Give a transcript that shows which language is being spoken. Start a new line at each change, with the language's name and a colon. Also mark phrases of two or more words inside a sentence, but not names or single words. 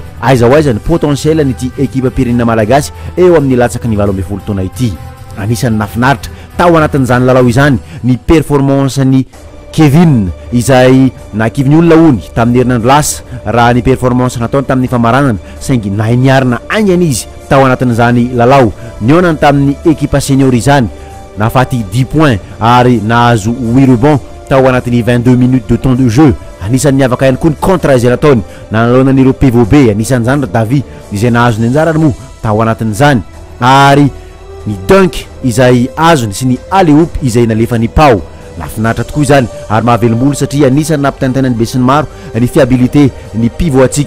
Malagasy: aiza ho aiza ny potentiel n'ity équipe pirenena malagasy eo amin'ny latsaky ny 12 taona ity anisany nafinaritra tao anatin'izany lalao izany ny performance ny Kevin izay nakivy ny olona ony tamin'ny herinandro lasa raha ny performance nataony tamin'ny famaranana saingy nainiarina aingana izy tao anatin'izany lalao nionany tamin'ny équipe senior izany nafaty 10 points ary nahazo 8 rebond tao anatin'ny 22
French: minutes de temps de jeu
Malagasy: anisan'ny niavaka ihany koa ny contre izay nataony nanoloana an'ireo PVB anisan'izany ra Davi izay nahazo ny anjarany moa tao anatin'izany ary ny dunk izay azony sy ny alley-oop izay nalefa ny pao nafinaritra tokoa izany ary mahavelom-bolo satria anisany nampitaintainany be sy ny maro ny fiabilité ny pivot atsika